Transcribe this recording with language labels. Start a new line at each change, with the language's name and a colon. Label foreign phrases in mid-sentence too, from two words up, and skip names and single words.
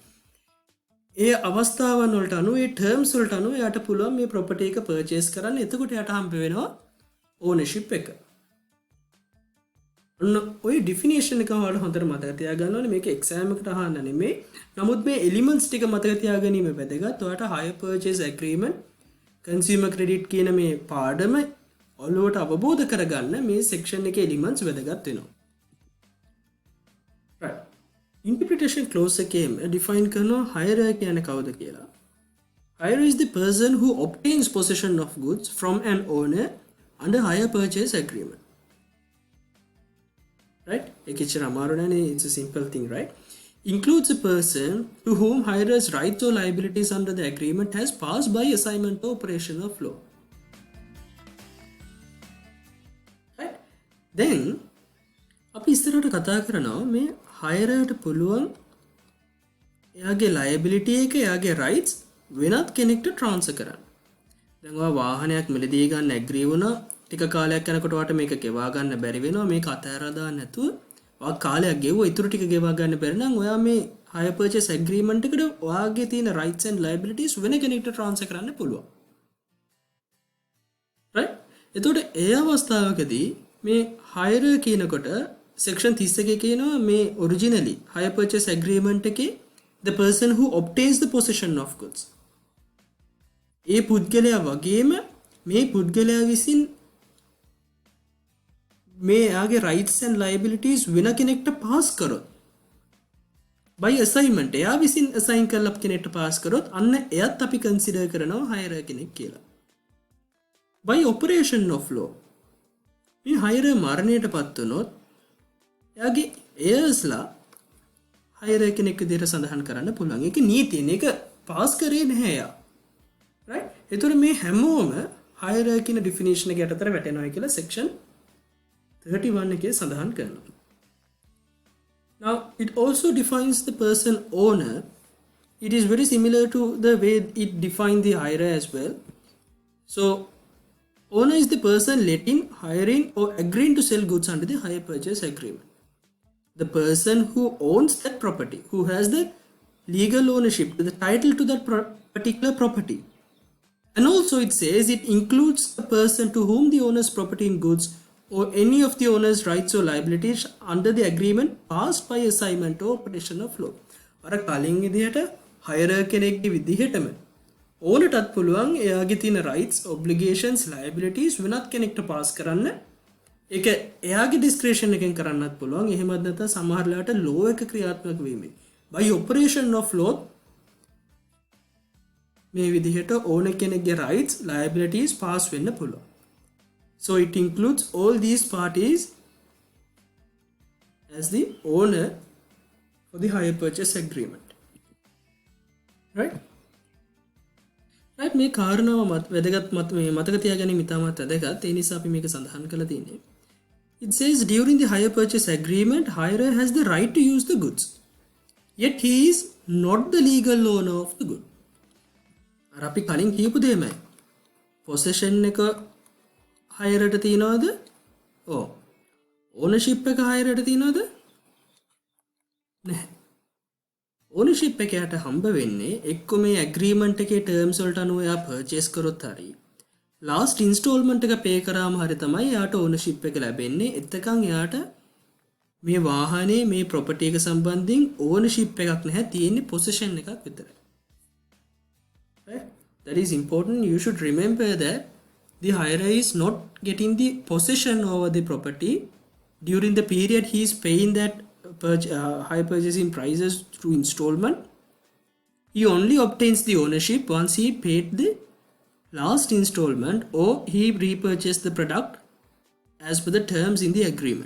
Sinhala: ඒ අවස්ථාවන් වලට අනුව ඒ ටර්ම්ස් වලට අනුව එයාට පුළුවන් මේ ප්‍රොපර්ටි එක පර්චේස් කරන්න. එතකොට එයාට හම්බ වෙනවා ඕනර්ෂිප් එක. ඔන්න ඔය ඩිෆිනිෂන් එක ඔයාලා හොඳට මතක තියාගන්න ඕනේ. මේක එක්සෑම් එකට අහන්න නෙමෙයි. නමුත් මේ එලිමන්ට්ස් ටික මතක තියාගැනීම වැදගත්. ඔයාලට
English: hire purchase agreement, consumer credit
Sinhala: කියන මේ පාඩම ඔළුවට අවබෝධ කරගන්න මේ සෙක්ෂන් එකේ එලිමන්ට්ස් වැදගත් වෙනවා. right.
English: Interpretation clause
Sinhala: එකේම define කරනවා hirer කියන්නේ කවුද කියලා.
English: Hirer is the person who obtains possession of goods from an owner under hire purchase agreement. Right? It's a simple thing, right? Includes a person to whom hirer's rights or liabilities under the agreement has passed by assignment or operation of law. Right? Then,
Sinhala: අපි ඉස්සරහට කතා කරනවා මේ hirer පුළුවන් එයාගේ liability එක එයාගේ rights වෙනත් කෙනෙක්ට transfer කරන්න. දැන් ඔයා වාහනයක් මිලදී ගන්න agree වුණා. ටික කාලයක් යනකොට වට මේක ගෙවා ගන්න බැරි වෙනවා. මේක අතහැරලා දාන්න නැතුව ඔයා කාලයක් ගෙවුවා ඉතුරු ටික ගෙවා ගන්න බැරි නම් ඔයා මේ
English: hire purchase agreement
Sinhala: එකට ඔයාගේ තියෙන
English: rights and liabilities
Sinhala: වෙන කෙනෙක්ට transfer කරන්න පුළුවන්. right? එතකොට ඒ අවස්ථාවකදී මේ hire කියනකොට section 31 කියනවා මේ
English: originally hire purchase agreement
Sinhala: එකේ
English: the person who obtains the possession of goods.
Sinhala: ඒ පුද්ගලයා වගේම මේ පුද්ගලයා විසින් මේ යාගේ
English: rights and liabilities
Sinhala: වෙන කෙනෙක්ට pass කරොත්
English: by assignment
Sinhala: එයා විසින් assign කරලා කෙනෙක්ට pass කරොත් අන්න එයත් අපි consider කරනවා hirer කෙනෙක් කියලා.
English: by operation of law
Sinhala: මේ hirer මරණයටපත් වුණොත් එයාගේ heirsලා hirer කෙනෙක් විදිහට සඳහන් කරන්න පුළුවන්. ඒක නීතියෙන් ඒක pass කරේ නැහැ එයා. right? ඒතර මේ හැමෝම hirer කියන definition එක යටතට වැටෙනවා කියලා section 31 එකේ සඳහන් කරනවා.
English: Now it also defines the person owner. It is very similar to the way it defines the hirer as well. So owner is the person letting, hiring or agreeing to sell goods under the hire purchase agreement. The person who owns that property, who has the legal ownership, the title to that particular property. And also it says it includes the person to whom the owner's property and goods or any of the owner's rights or liabilities under the agreement passed by assignment or operation of law.
Sinhala: අර කලින් විදිහට hirer කෙනෙක්ගේ විදිහටම ඕනටත් පුළුවන් එයාගේ තියෙන
English: rights, obligations, liabilities
Sinhala: වෙනත් කෙනෙක්ට pass කරන්න. ඒක එයාගේ discretion එකෙන් කරන්නත් පුළුවන්. එහෙමත් නැත්නම් සමහර වෙලාවට law එක ක්‍රියාත්මක වීමෙන්
English: by operation of law
Sinhala: මේ විදිහට ඕන කෙනෙක්ගේ
English: rights, liabilities
Sinhala: pass වෙන්න පුළුවන්.
English: So it includes all these parties as the owner for the hire purchase agreement. Right? Right,
Sinhala: මේ කාරණාව වැදගත් මතක තියාගැනීම ඉතාමත් වැදගත්. ඒ නිසා අපි මේක සඳහන් කරලා තියෙන්නේ.
English: It says during the hire purchase agreement, hirer has the right to use the goods. Yet he is not the legal owner of the good.
Sinhala: අර අපි කලින් කියපු දෙයමයි. possession එක hirer තියනවද? ඔව්. ownership එක hirer තියනවද? නැහැ. ownership එකකට හම්බ වෙන්නේ එක්ක මේ agreement එකේ terms වලට අනුව එයා purchase කරොත් හරි.
English: last installment
Sinhala: එක පේ කරාම හරි තමයි යාට ඕනර්ෂිප් එක ලැබෙන්නේ. එතකන් යාට මේ වාහනේ මේ ප්‍රොපර්ටි එක සම්බන්ධයෙන් ඕනර්ෂිප් එකක් නැහැ, තියෙන්නේ පොසෙෂන් එකක් විතරයි.
English: Right? That is important. You should remember that the hirer is not getting the possession over the property during the period he is paying that high purchasing prices through installment. He only obtains the ownership once he paid the last installment or he repurchased the product as per the terms in the agreement.